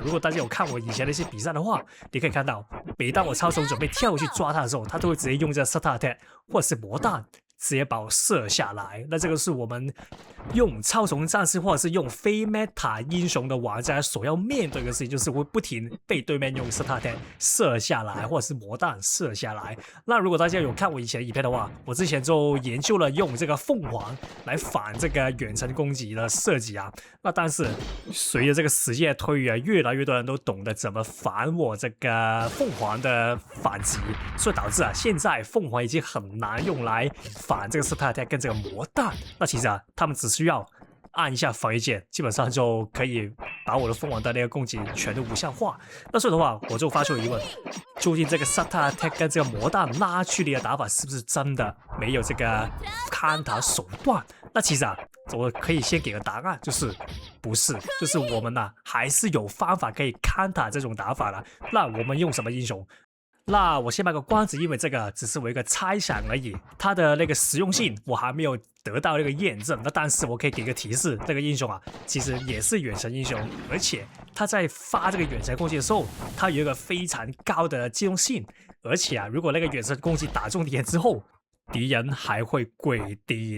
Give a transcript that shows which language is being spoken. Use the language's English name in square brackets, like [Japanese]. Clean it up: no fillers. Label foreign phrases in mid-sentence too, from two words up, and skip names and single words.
[Chinese] 如果大家有看我以前的一些比賽的話，你可以看到，每當我超蟲準備跳過去抓他的時候，他都會直接用這個 [English] Starter Attack [Chinese] 或者是魔彈直接把我射下來。那這個是我們用超蟲戰士或者是用非 Meta 英雄的玩家所要面對的事情，就是會不停被對面用 [English] Starter Attack [Chinese] 射下來，或者是魔彈射下來。那如果大家有看我以前的影片的話，我之前就研究了用這個鳳凰來反這個遠程攻擊的設計那但是隨着這個時間的推移越來越多人都懂得怎麼反我這個鳳凰的反擊，所以導致現在鳳凰已經很難用來反這個 [English] Starter Attack [Chinese] 跟這個魔彈。那其實他們只需要按一下防禦鍵，基本上就可以把我的鳳凰的那個攻擊全都无效化。那所以的話，我就發出了疑問：究竟這個 [English] Starter Attack [Chinese] 跟這個魔彈拉距離的打法是不是真的沒有這個看塔手段？那其實我可以先給個答案，就是不是，就是我們還是有方法可以看塔這種打法的。那我們用什麼英雄？那我先賣個關子，因為這個只是我一個猜想而已，它的那個實用性我還沒有得到那個驗證。那但是我可以給個提示，這個英雄其實也是遠程英雄，而且他在發這個遠程攻擊的時候，他有一個非常高的機動性，而且如果那個遠程攻擊打中敵人之後，敵人還會跪地。